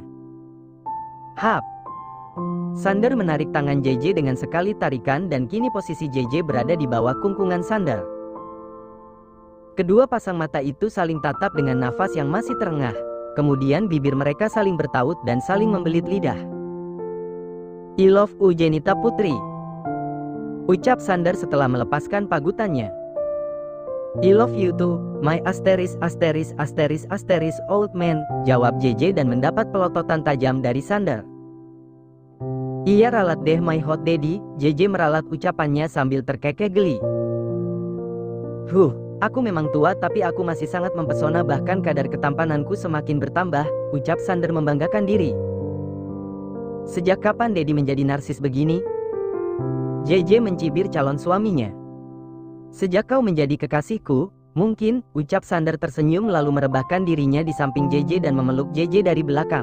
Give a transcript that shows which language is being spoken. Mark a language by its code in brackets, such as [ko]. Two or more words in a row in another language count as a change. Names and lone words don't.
[id] "Hap!" Sander menarik tangan JJ dengan sekali tarikan dan kini posisi JJ berada di bawah kungkungan Sander. Kedua pasang mata itu saling tatap dengan nafas yang masih terengah. Kemudian bibir mereka saling bertaut dan saling membelit lidah. [en] "I love you [id] Jenita Putri," ucap Sander setelah melepaskan pagutannya. [en] "I love you too, my old man," [id] jawab JJ dan mendapat pelototan tajam dari Sander. "Iya ralat deh [en] my hot daddy," [id] JJ meralat ucapannya sambil terkekeh geli. Aku memang tua tapi aku masih sangat mempesona, bahkan kadar ketampananku semakin bertambah," ucap Sander membanggakan diri. "Sejak kapan Daddy menjadi narsis begini?" JJ mencibir calon suaminya. "Sejak kau menjadi kekasihku, mungkin," ucap Sander tersenyum lalu merebahkan dirinya di samping JJ dan memeluk JJ dari belakang.